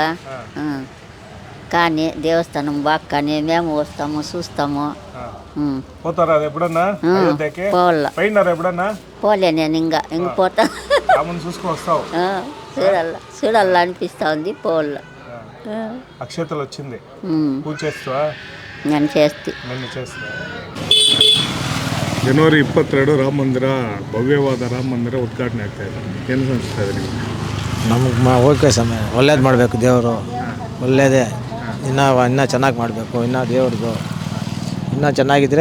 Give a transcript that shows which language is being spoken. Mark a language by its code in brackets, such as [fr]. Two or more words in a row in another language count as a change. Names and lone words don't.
[te] కానీ దేవస్థానం బాగా, కానీ మేము వస్తాము చూస్తాము. పోతారా ఎప్పుడన్నా? పోయినారా ఎప్పుడన్నా? పోలే నేను ఇంకా పోతా. చూసుకొని వస్తావు? చూడాలా అనిపిస్తా ఉంది. పోవాలా. అక్షతలు వచ్చింది, పూజ చేస్తావా? నేను చేస్తా. [kn] ಜನವರಿ 22 ರಾಮ ಮಂದಿರ, ಭವ್ಯವಾದ ರಾಮ ಮಂದಿರ ಉದ್ಘಾಟನೆ ಆಗ್ತಾ ಇದೆ. ಏನು ಅನಿಸ್ತಾ ಇದೆ ನಿಮಗೆ? ನಮಗೆ ಓಕೆ ಸಮಯ ಒಳ್ಳೇದು ಮಾಡಬೇಕು. ದೇವರು ಒಳ್ಳೇದೇ. ಇನ್ನೂ ಚೆನ್ನಾಗಿ ಮಾಡಬೇಕು. ಇನ್ನೂ ದೇವ್ರದ್ದು ಇನ್ನೂ ಚೆನ್ನಾಗಿದ್ರೆ.